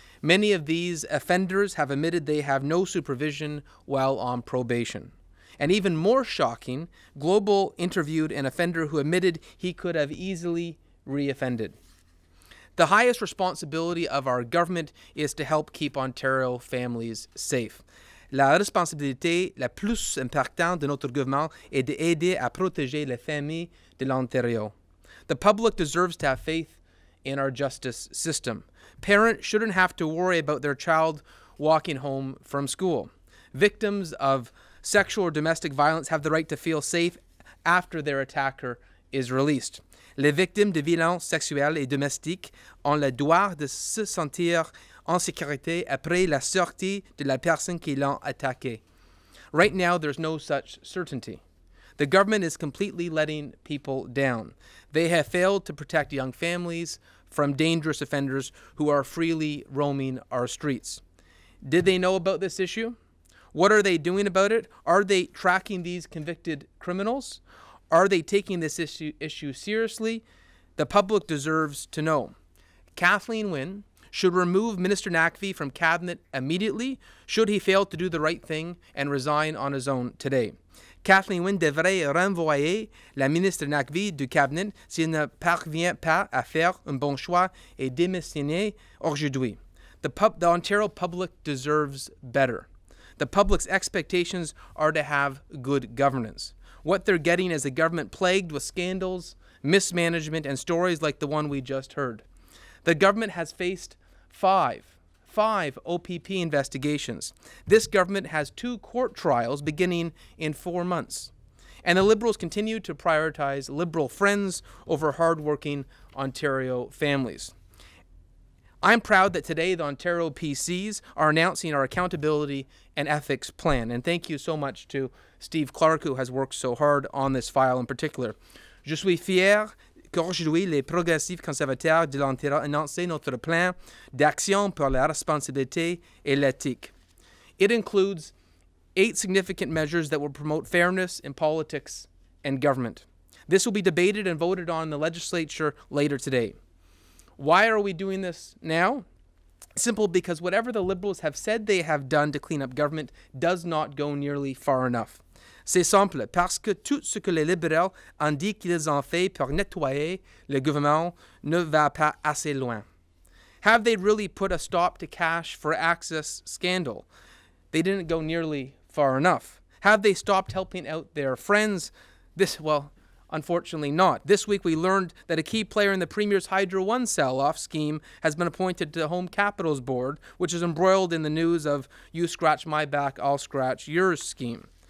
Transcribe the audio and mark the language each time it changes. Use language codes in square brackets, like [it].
[en] Many of these offenders have admitted they have no supervision while on probation. And even more shocking, Global interviewed an offender who admitted he could have easily reoffended. The highest responsibility of our government is to help keep Ontario families safe. [fr] La responsabilité la plus importante de notre gouvernement est d'aider à protéger les familles de l'Ontario. [en] The public deserves to have faith in our justice system. Parents shouldn't have to worry about their child walking home from school. Victims of sexual or domestic violence have the right to feel safe after their attacker is released. [fr] Les victimes de violences sexuelles et domestiques ont le droit de se sentir en sécurité après la sortie de la personne qui l'a attaqué. [en] Right now, there's no such certainty. The government is completely letting people down. They have failed to protect young families from dangerous offenders who are freely roaming our streets. Did they know about this issue? What are they doing about it? Are they tracking these convicted criminals? Are they taking this issue seriously? The public deserves to know. Kathleen Wynne should remove Minister Naqvi from cabinet immediately should he fail to do the right thing and resign on his own today. [fr] Kathleen Wynne devrait renvoyer la ministre Naqvi du cabinet s'il ne parvient pas à faire un bon choix et démissionner aujourd'hui. [en] The Ontario public deserves better. The public's expectations are to have good governance. What they're getting is a government plagued with scandals, mismanagement, and stories like the one we just heard. The government has faced five OPP investigations. This government has 2 court trials beginning in 4 months. And the Liberals continue to prioritize Liberal friends over hardworking Ontario families. I'm proud that today the Ontario PCs are announcing our accountability and ethics plan. And thank you so much to Steve Clark, who has worked so hard on this file in particular. [fr] Je suis fier qu'aujourd'hui les progressifs conservateurs de l'Ontario annoncent notre plan d'action pour la responsabilité et l'éthique. [en] It includes 8 significant measures that will promote fairness in politics and government. This will be debated and voted on in the legislature later today. Why are we doing this now? Simple, because whatever the Liberals have said they have done to clean up government does not go nearly far enough. [fr] C'est simple, parce que tout ce que les libéraux ont dit qu'ils ont fait pour nettoyer le gouvernement ne va pas assez loin. [en] Have they really put a stop to cash for access scandal? They didn't go nearly far enough. Have they stopped helping out their friends? Unfortunately not. This week we learned that a key player in the Premier's Hydro One sell-off scheme has been appointed to the Home Capitals Board, which is embroiled in the news of you scratch my back, I'll scratch yours scheme.